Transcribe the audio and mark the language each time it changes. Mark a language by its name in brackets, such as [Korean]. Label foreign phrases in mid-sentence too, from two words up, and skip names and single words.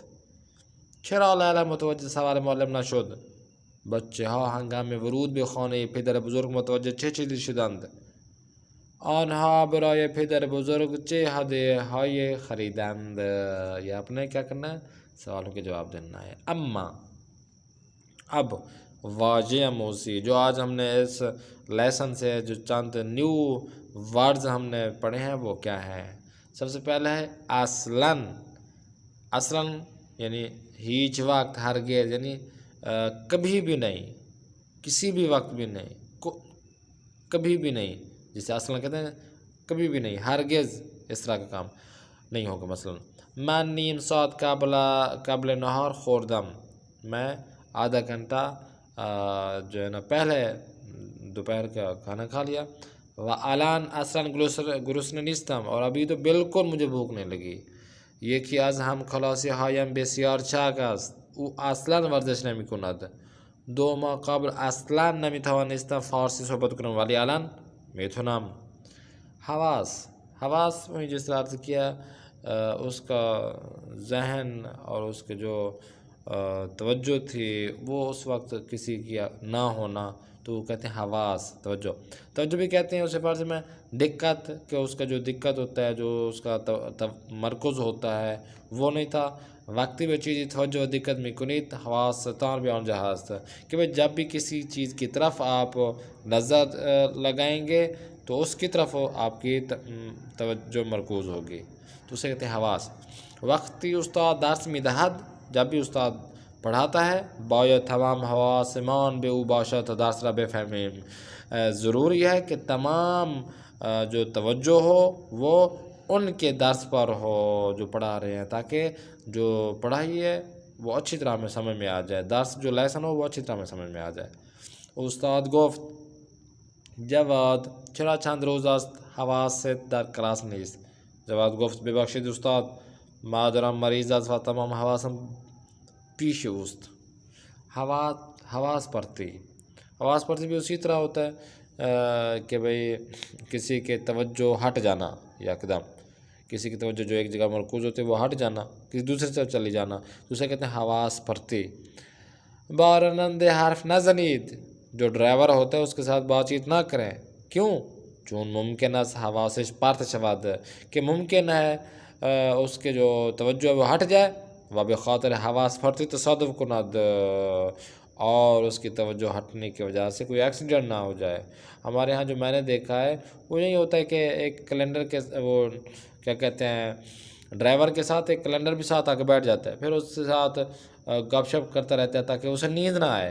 [Persian] چرا لیلا متوجه سوال معلم نشد؟ بچه ها هنگام ورود به خانه پدر بزرگ متوجه چه چیزی شدند؟ آنها برای پدر بزرگ چه هدیه های خریدند؟ [Urdu] یہ اپنے کیا کرنا ہے؟ سوالوں کے جواب دینا ہے۔ اما اب واضح موسی جو آج ہم نے اس لیسن سے جو چند [English] new words [Urdu] ہم نے پڑھے ہیں وہ کیا ہے؟ سب سے پہلے ہے اصلاً، اصلاً یعنی [Persian] ہیچ وقت، [Urdu] ہرگز یعنی کبھی بھی نہیں، کسی بھی وقت بھی نہیں، کبھی بھی نہیں، جسے اصلاً کہتے ہیں کبھی بھی نہیں، ہرگز اس طرح کا کام نہیں ہوگا۔ [Persian] مثلا من نیم ساعت قبل نہار خوردم، [Urdu] میں آدھا گھنٹہ جو ہے نا پہلے دوپہر کا کھانا کھا لیا۔ [Persian] و الان اصلا گرسنه نیستم، [Urdu] اور ابھی تو بالکل مجھے بھوک نہیں لگی۔ [Persian] یکی از هم کلاسی هایم بسیار چاک است، او اصلا ورزش نمی کند. 2 ماه قبل اصلا نمی توانستم فارسی صحبت کنم ولی الان میتونم. [Urdu] حواس میں جس طرح عرض کیا اس کا ذہن اور اس کے جو توجہ تھی وہ اس وقت کسی کی نہ ہونا تو وہ کہتے ہیں حواس، توجہ بھی کہتے ہیں اسے فارسی میں دقت، کہ اس کا جو دقت ہوتا ہے، جو اس کا تمرکز ہوتا ہے وہ نہیں تھا۔ [Persian] وقتی به چیزی توجه و دقت میکنید حواستان به آنجا هست، [Urdu] کہ بھئی جب بھی کسی چیز کی طرف آپ نظر لگائیں گے تو اس کی طرف آپ کی توجہ مرکوز ہوگی، تو اسے کہتے ہیں حواس۔ [Persian] وقتی استاد درس میدهد، [Urdu] جب بھی استاد پڑھاتا ہے [Persian] باید تمام حواسمان به او باشد تا درس را بفهمیم، [Urdu] ضروری ہے کہ تمام جو توجہ ہو وہ ان کے درس پر ہو جو پڑھا رہے ہیں، تاکہ جو پڑھائی ہے وہ اچھی طرح میں سمجھ میں آ جائے، درس جو لیسن ہو وہ اچھی طرح میں سمجھ میں آ جائے۔ [Persian] استاد گفت جواد چرا چند روز است حواست در کلاس نیست؟ جواد گفت ببخشید استاد مادرم مریض است و تمام حواسم پیش اوست۔ [Urdu] حواس پرتی بھی اسی طرح ہوتا ہے، کہ بھئی کسی کے توجہ ہٹ جانا، یکدم کسی کی توجہ جو ایک جگہ مرکوز ہوتی ہے وہ ہٹ جانا، کسی دوسرے طرف چلی جانا، دوسرے کہتے ہیں حواس پرتی۔ [Persian] بارنند حرف نہ زنید، [Urdu] جو ڈرائیور ہوتا ہے اس کے ساتھ بات چیت نہ کریں۔ [Persian] کیوں؟ چون ممکن ہے حواسش پارت شود، [Urdu] کہ ممکن ہے اس کے جو توجہ ہے وہ ہٹ جائے، [Persian] و بخاطر حواس پرتی تصادف کند، [Urdu] اور اس کی توجہ ہٹنے کی وجہ سے کوئی ایکسیڈنٹ نہ ہو جائے۔ ہمارے ہاں جو میں نے دیکھا ہے وہ یہی ہوتا ہے کہ ایک کیلنڈر کے وہ کیا کہتے ہیں ڈرائیور کے ساتھ ایک کیلنڈر بھی ساتھ آ کے بیٹھ جاتا ہے، پھر اس کے ساتھ گپ شپ کرتا رہتا ہے تاکہ اسے نیند نہ آئے۔